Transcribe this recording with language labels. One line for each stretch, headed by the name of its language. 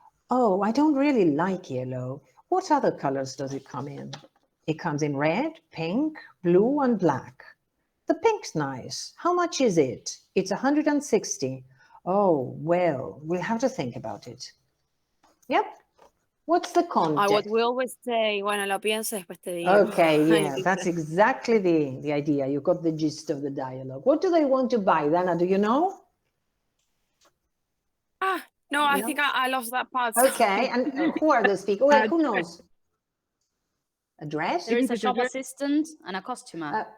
English: Oh, I don't really like yellow. What other colors does it come in? It comes in red, pink, blue, and black. The pink's nice. How much is it? It's 160. Oh, well, we'll have to think about it. Yep. What's the context? What we always say,
Spanish: bueno, lo pienso después te digo.
English: Okay, yeah, that's exactly the idea. You got the gist of the dialogue. What do they want to buy, Dana? Do you know? No, I think I lost that part. Okay, and who are the speakers? Well, who knows? A dress? There is a shop assistant and a customer.